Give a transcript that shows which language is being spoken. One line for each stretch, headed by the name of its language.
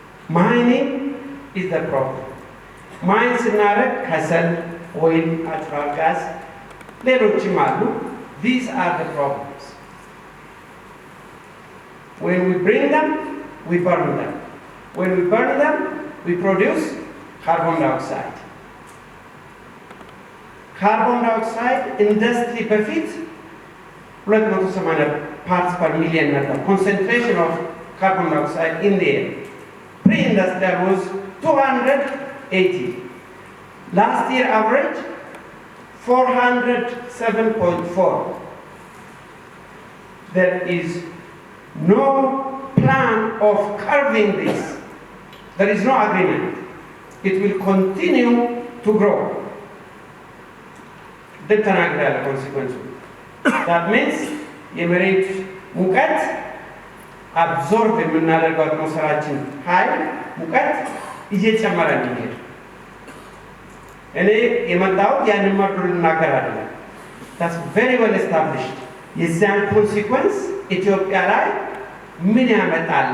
English: Mining is the problem።
Amharic: ማይን ስናደርግ ከሰል፣ ኦይል፣ ናቹራል ጋዝ ሌሎችም አሉ።
English: These are the problems። When we bring them, we burn them. When we burn them, we produce carbon dioxide። Carbon dioxide industry በፊት 280 parts per million ነበር concentration of carbon dioxide in the air። Pre-industrial was 280. Last year average 407.4. There is no plan of curbing this. There is no agreement. It will continue to grow. The consequence. That means
Amharic: የመሬት ሙቀት አብዞርብ የምናደርገው አትሞስፌራችን ኃይል ሙቀት እየጨመረ ነው የሚሄድ። እኔ የመጣሁት ያንን መርዶ ልናገር አይደለም።
English: That's very well established።
Amharic: የዚያን ኮንሲኩዌንስ ኢትዮጵያ ላይ ምን ያመጣል?